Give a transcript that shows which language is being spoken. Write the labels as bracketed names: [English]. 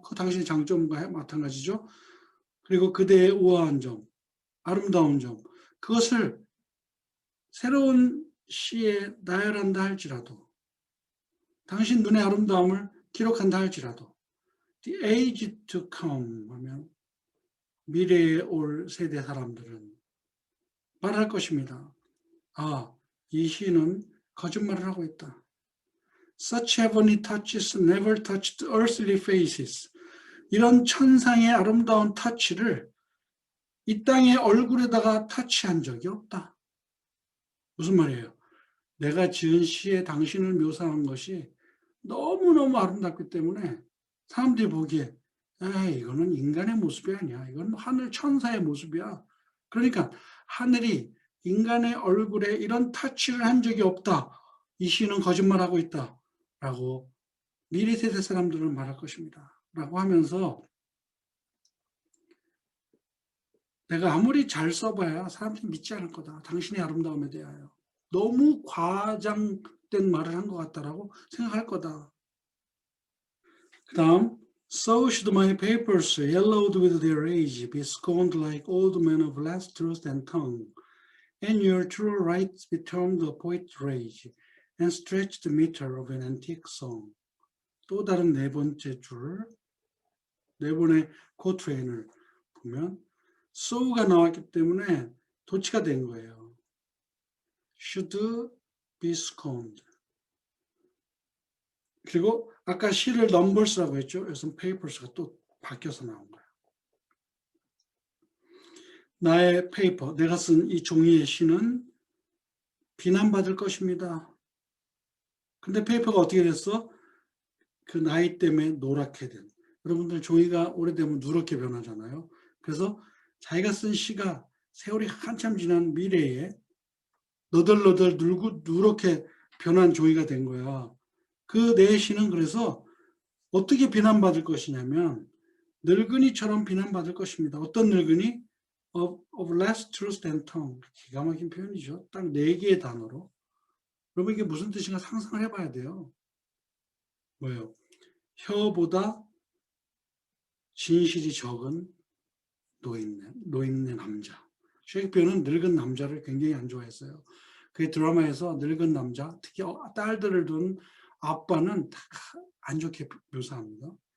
[Korean] 그 당신의 장점과 마찬가지죠. 그리고 그대의 우아한 점, 아름다운 점 그것을 새로운 시에 나열한다 할지라도 당신 눈의 아름다움을 기록한다 할지라도 The age to come 하면 미래에 올 세대 사람들은 말할 것입니다. 아, 이 시는 거짓말을 하고 있다. [English] Such heavenly touches never touched earthly faces. [Korean] 이런 천상의 아름다운 터치를 이 땅의 얼굴에다가 터치한 적이 없다. 무슨 말이에요? 내가 지은 시에 당신을 묘사한 것이 너무너무 아름답기 때문에 사람들이 보기에 이거는 인간의 모습이 아니야. 이건 하늘 천사의 모습이야. 그러니까 하늘이 인간의 얼굴에 이런 터치를 한 적이 없다. 이 시는 거짓말하고 있다. 라고 미래 세대 사람들은 말할 것입니다. 라고 하면서 내가 아무리 잘 써봐야 사람들이 믿지 않을 거다. 당신의 아름다움에 대하여. 너무 과장된 말을 한 것 같다라고 생각할 거다. [English] 그 다음 So should my papers, yellowed with their age, be scorned like old men of less truth and tongue, and your true rights be termed a poet's rage, and stretched meter of an antique song. [Korean] 또 다른 네 번째 줄, 네 번의 코트레인을 보면 so가 나왔기 때문에 도치가 된 거예요. [English] should be scorned. [Korean] 그리고 아까 시를 numbers라고 했죠. 여기서 papers가 또 바뀌어서 나온 거예요. 나의 페이퍼, 내가 쓴 이 종이의 시는 비난받을 것입니다. 근데 페이퍼가 어떻게 됐어? 그 나이 때문에 노랗게 된. 여러분들 종이가 오래되면 누렇게 변하잖아요. 그래서 자기가 쓴 시가 세월이 한참 지난 미래에 너덜너덜 누렇게 변한 종이가 된 거야. 그 내 시는 그래서 어떻게 비난받을 것이냐면 늙은이처럼 비난받을 것입니다. 어떤 늙은이? [English] Of less truth than tongue. [Korean] 기가 막힌 표현이죠. 딱 4개의 단어로. 그러면 이게 무슨 뜻인가 상상을 해봐야 돼요. 뭐예요? 혀보다 진실이 적은 노인네 남자. 셰익스피어는 늙은 남자를 굉장히 안 좋아했어요. 그 드라마에서 늙은 남자, 특히 딸들을 둔 아빠는 다 안 좋게 묘사합니다.